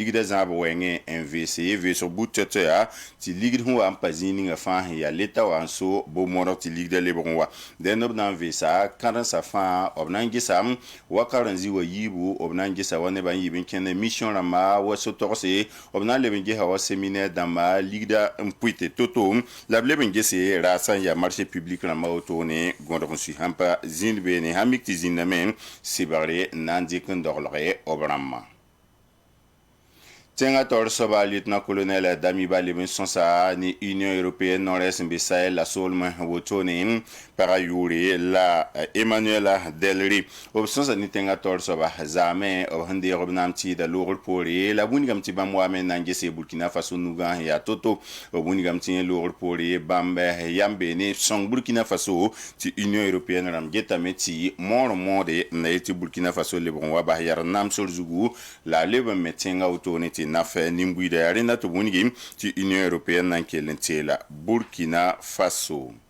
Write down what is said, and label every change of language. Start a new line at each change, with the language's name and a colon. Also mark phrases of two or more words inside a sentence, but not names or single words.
Mossi: zãb wɛngẽ n veesg but tɩ yaa tɩ ligd sẽn wa n pa zĩig ninga fãa sẽn yaa leta wa n so bo-modg tɩ ligda lebg n wa dẽnd b na n veesa kãdensã fãa b na n gesa wa karen-zĩ wa yiibu b na n gesa wa nebã n yiib n kẽnd mission rãmba wa so-togse b na n leb n gesa wa séminaire dãmba ligda n pʋɩ tɩ to-to la b leb n gese raasã n yaa
French: marché public
Mossi: rãmba wotone gõdg n sui sãn pa zĩnd beene sãn mik tɩ zĩndame sɩbgre n na n dɩk n doglge b rãmbã tẽngã taoor soaba
French: lieutenant colonel
Mossi: Damiba leb n sõsa ne
French: union européenne nord-est
Mossi: n be sahel la soolmẽ wotone pagã yʋʋre la emmanuel delry b sõsa ne tẽngã taoor soaba zaame b sẽn deeg b naam tɩɩda loogr poore la wingame tɩ bãmb waame n na n gese burkina faso nugã sẽn yaa to-to b wingame tɩ yẽ loogr poore bãmb yam beene sõng burkina faso tɩ
French: union européenne
Mossi: rãmb getame tɩ moor n moode n na yetɩ burkina faso lebg n wa bas yar namsr zugu la a leb n me tẽngã wotone tɩ naf nin-buiida yaa rẽnda tɩ b wingame tɩ
French: union européenne
Mossi: na n kell n teela burkina faso